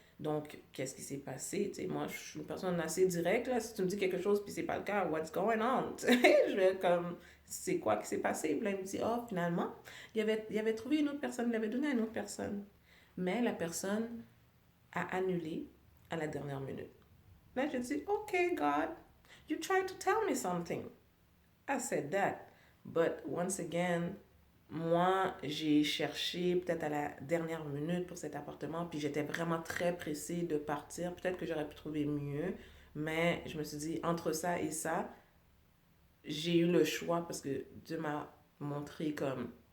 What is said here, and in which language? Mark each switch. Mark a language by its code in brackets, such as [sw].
[fr] Donc, qu'est-ce qui s'est passé? Tu sais, moi, je suis une personne assez directe, là. Si tu me dis quelque chose, puis c'est pas le cas, [en] what's going on? [fr] Je vais comme, c'est quoi qui s'est passé? Puis là, il me dit, oh, finalement, il avait trouvé une autre personne, il l'avait donné à une autre personne. Mais la personne a annulé à la dernière minute. Là, je dis, [en] okay, God, you tried to tell me something. I said that. But once again, [fr] moi, j'ai cherché peut-être à la dernière minute pour cet appartement, puis j'étais vraiment très pressée de partir. Peut-être que j'aurais pu trouver mieux, mais je me suis dit, entre ça et ça, j'ai eu le choix parce que Dieu m'a montré comme